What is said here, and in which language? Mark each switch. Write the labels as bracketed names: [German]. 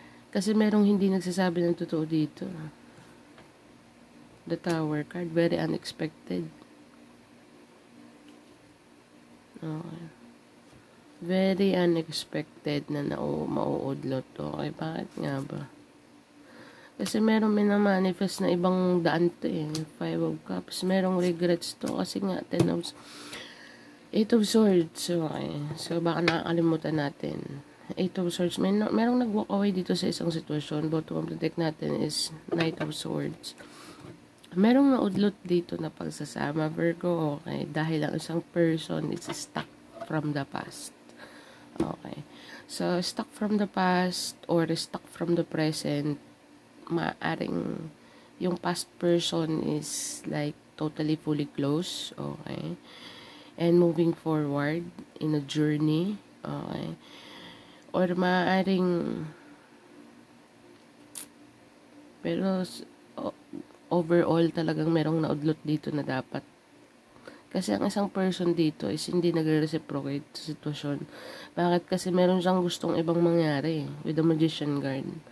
[Filipino] Kasi merong hindi nagsasabi ng totoo dito. [English] The Tower card, very unexpected. Okay. Very unexpected [Filipino] na mauudlot. Okay, bakit nga ba? Kasi merong minamanifest na ibang daan to eh. 5 of Cups. Merong regrets to. Kasi nga, 8 of Swords. Okay. So, baka nakakalimutan natin. 8 of Swords. Merong nag-walk away dito sa isang sitwasyon. [English] Bottom of the deck [Filipino] natin is Knight of Swords. Merong naudlot dito na pagsasama, Virgo, okay, dahil ang isang person [English] is stuck from the past. [Filipino] Okay. [English] So, stuck from the past or stuck from the present, [Filipino] maaring yung [English] past person is like totally fully closed, okay, and moving forward in a journey, okay, or [Filipino] maaring pero overall talagang merong naudlot dito na dapat. Kasi ang isang person dito is hindi nagre-reciprocate sa sitwasyon. Bakit? Kasi meron siyang gustong ibang mangyari [English] with the Magician card.